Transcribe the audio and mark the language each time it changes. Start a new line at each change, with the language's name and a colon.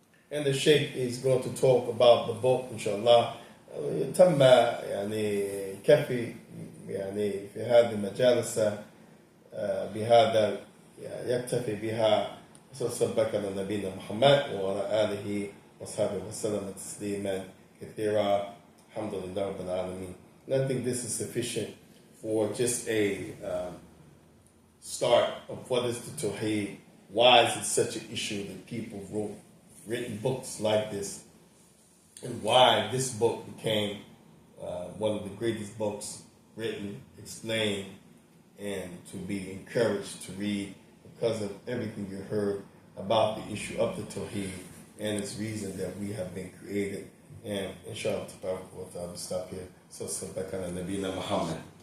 English: And the Shaykh is going to talk about the book, inshallah.
Arabic: تم كفي في هذه المجالس بهذا يكتفي بها صلى على نبينا محمد وعلى آله وصحبه وسلم تسليما كثيرا. الحمد لله رب العالمين.
English: And I think this is sufficient for just a start of what is the Tawheed. Why is it such an issue that people written books like this, and why this book became one of the greatest books written, explained, and to be encouraged to read because of everything you heard about the issue of the Tawheed and its reason that we have been created. And inshallah, we'll stop here. So, Nabina Muhammad.